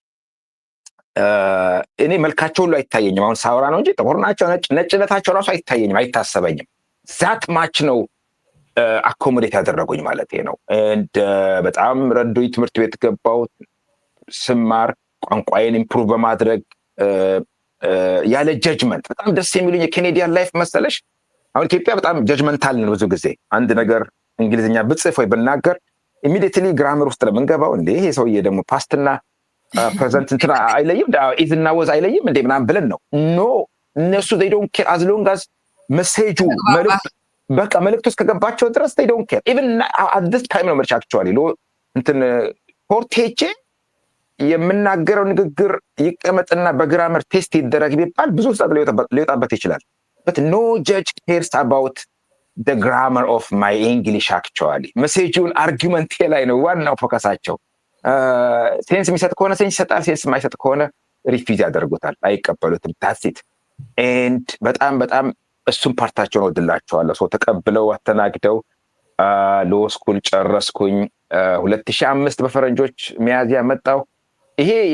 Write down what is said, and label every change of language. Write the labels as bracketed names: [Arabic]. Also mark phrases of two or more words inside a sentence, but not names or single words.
[Amharic] እኔ መልካቸው ሁሉ አይታየኝም። አሁን ሳወራ ነው እንጂ ጥቁር ናቸው ነጭነታቸው ራሱ አይታየኝም፣ አይታሰበኝም። [English] that much [Amharic] ነው አኮሞዴት ያደረጉኝ ማለት ነው። በጣም ረዱኝ። ትምህርት ቤት ገባው ስማር ቋንቋዬን ኢምፕሩቭ በማድረግ ያለ ጀጅመንት በጣም ደስ የሚሉኝ የኬኔዲያን ላይፍ መሰለሽ። አሁን ኢትዮጵያ በጣም ጀጅመንታል ነው። ብዙ ጊዜ አንድ ነገር እንግሊዝኛ ብጽፍ ወይ ብናገር ኢሚዲየትሊ ግራመር ውስጥ ለምንገባው እንዴ ይሄ ሰውዬ ደግሞ ፓስትና ፕሬዘንት እንትና አይለይም ኢዝና ወዝ አይለይም እንዴ ምናምን ብለን ነው። ኖ እነሱ [English] they don't care as long as [Amharic] መሴጁ በቃ መልእክቱ እስከገባቸው ድረስ [English] they don't care even at this time [Amharic] ነው ምርጫ actually እንትን ፖርቴቼ የምናገረው ንግግር ይቀመጥና በግራመር ቴስት ይደረግ ቢባል ብዙ ሰዓት ሊወጣበት ይችላል። [English] but no judge cares about the grammar of my English actually [Amharic] መሴጁን አርጊመንት ላይ ነው ዋናው ፎከሳቸው። ሴንስ የሚሰጥ ከሆነ ሴንስ ይሰጣል፣ ሴንስ የማይሰጥ ከሆነ ሪፊዝ ያደርጉታል፣ አይቀበሉትም። ታሲት ኤንድ በጣም በጣም እሱም ፓርታቸውን ወድላቸዋለሁ። ሰው ተቀብለው አስተናግደው [English] law school [Amharic] ጨረስኩኝ። 2005 በፈረንጆች ሚያዝያ መጣው። ይሄ